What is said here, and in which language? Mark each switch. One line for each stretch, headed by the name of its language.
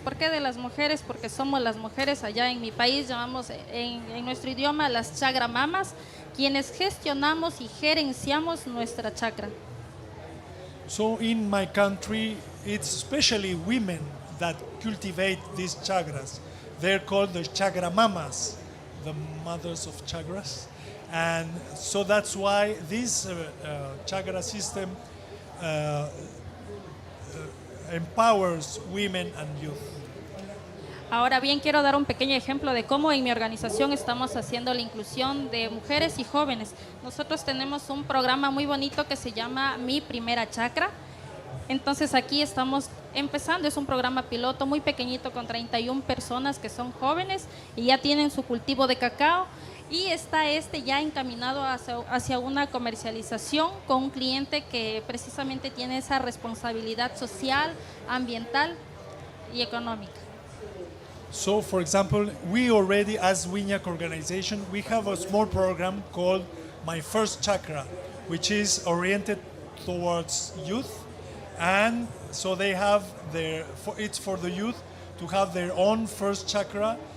Spanish: ¿Por qué de las mujeres? Porque somos las mujeres, allá en mi país llamamos en nuestro idioma las chagramamas, quienes gestionamos y gerenciamos nuestra chacra.
English: So in my country, it's especially women that cultivate these chakras. They're called the chagramamas, the mothers of chakras. And so that's why this chakra system empowers women and youth.
Spanish: Ahora bien, quiero dar un pequeño ejemplo de cómo en mi organización estamos haciendo la inclusión de mujeres y jóvenes. Nosotros tenemos un programa muy bonito que se llama Mi Primera Chacra. Entonces aquí estamos empezando, es un programa piloto muy pequeñito con 31 personas que son jóvenes y ya tienen su cultivo de cacao. Y está ya encaminado hacia una comercialización con un cliente que precisamente tiene esa responsabilidad social, ambiental y económica.
English: So, for example, we already, as WINAC organization, we have a small program called My First Chakra, which is oriented towards youth, and so they have it's for the youth to have their own first chakra.